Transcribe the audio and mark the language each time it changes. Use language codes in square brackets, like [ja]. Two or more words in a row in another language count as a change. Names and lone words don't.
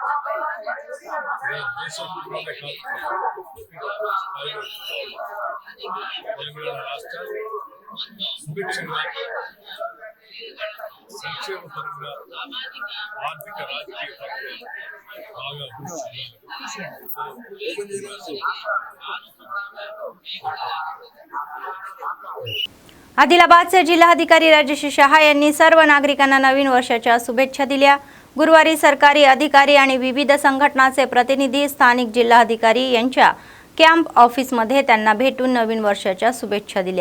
[te] దేశంలోనే కాదు తెలంగాణ రాష్ట్రాలు సుభిక్షంగా సంక్షేమ పరంగా ఆర్థిక రాజకీయ పరంగా బాగా అభివృద్ధి [mr] आदिलाबादचे जिल्हाधिकारी राजेश शहा यांनी सर्व नागरिकांना नवीन वर्षाच्या शुभेच्छा दिल्या। गुरुवारी सरकारी अधिकारी आणि विविध संघटनांचे प्रतिनिधी स्थानिक जिल्हाधिकारी यांच्या कॅम्प ऑफिसमध्ये त्यांना भेटून नवीन वर्षाच्या शुभेच्छा दिल्या।